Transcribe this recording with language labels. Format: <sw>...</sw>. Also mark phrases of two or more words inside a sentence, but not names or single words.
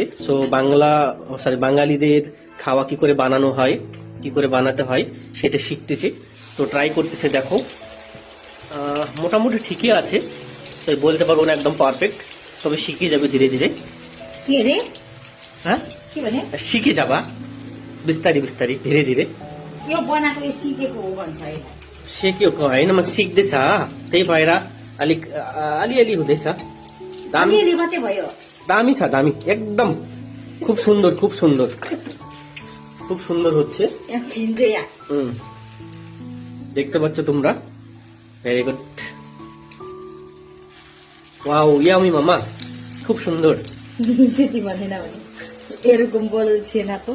<bn>সো বাঙালিদের খাওয়া কি করে বানানো হয়, কি করে বানাতে হয় সেটা শিখতেছে, তো ট্রাই করতেছে। দেখো মোটামুটি ঠিকই আছে, তো বলতে পারবো না একদম পারফেক্ট, তবে শিখে যাবে ধীরে ধীরে। কি রে? হ্যাঁ,</bn> <ne>কি भने?</ne> <bn>শিখে যাবা</bn> <ne>बिस्तारी बिस्तारी</ne> <hi>धीरे धीरे।</hi> <ne>यो बनाएको यो सिकेको हो भन्छ है। सिकेको होइन, म सिक्दैछ, त्यही भएर अलिक अलिअलि हुँदैछ। दामी अलिअलि मात्रै भयो। दामी छ, दामी एकदम,</ne> <bn>খুব সুন্দর খুব সুন্দর খুব সুন্দর হচ্ছে। দেখতে পাচ্ছ তোমরা,</bn> <en>very good, wow yummy</en> <bn>মামা, খুব সুন্দর। দিদি মানে না, মানে এরকম বলছে না তো</bn>